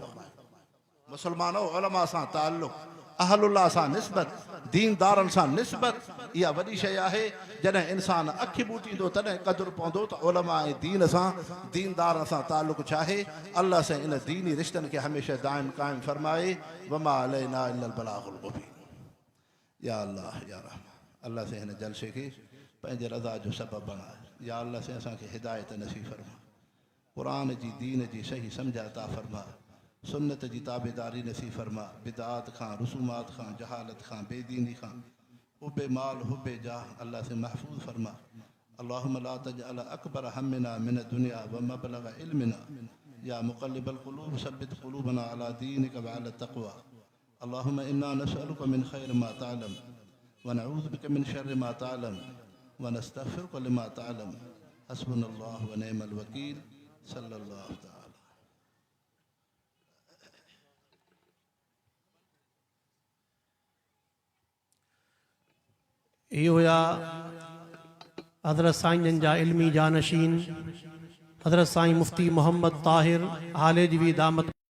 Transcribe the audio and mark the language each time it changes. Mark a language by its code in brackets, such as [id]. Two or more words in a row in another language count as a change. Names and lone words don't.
[sd] मुसलमानो उलमा सां ताल्लुक़, अहलुल्लाह सां निस्बत, दीनदारनि सां निस्बत, इहा वॾी शइ आहे। जॾहिं इंसान अखि ॿूटींदो तॾहिं क़दुरु पवंदो त उलमा ऐं दीन सां, दीनदारनि सां ताल्लुक़ छा आहे। अल्लाह साईं इन दीनी रिश्तनि खे हमेशह दाइम क़ाइम फरमाए। [ar] وما علينا إلا البلاغ المبين. يا الله يا رحمن, [sd] अल्लाह साईं हिन जलसे खे पंहिंजे रज़ा जो सबबु बणाए। या अल्लाह साईं असांखे हिदायत नसीब फरमा, क़ुरान जी दीन जी सही सम्झ अता फरमा, सुन्नत जी ताबेदारी नसीब फरमा, बिदात खां, रसूमात खां, जहालत खां, बेदीनी खां, हुब्बे माल हुब्बे जाह अल्लाह से महफूज फरमा। [ar] اللهم لا تجعل أكبر همنا من دنيا و مبلغ علمنا، يا مقلب القلوب ثبت قلوبنا على دينك و على تقوى. اللهم إنا نسألك من خير ما تعلم و نعوذ بك من شر ما تعلم و نستغفرك لما تعلم. حسبنا الله و نعم الوكيل. صلى الله تعالى. [hi] ये हुआ [sd] हज़रत साईं जा इल्मी जानशीन हज़रत साईं मुफ्ती मोहम्मद ताहिर हालेजवी दामत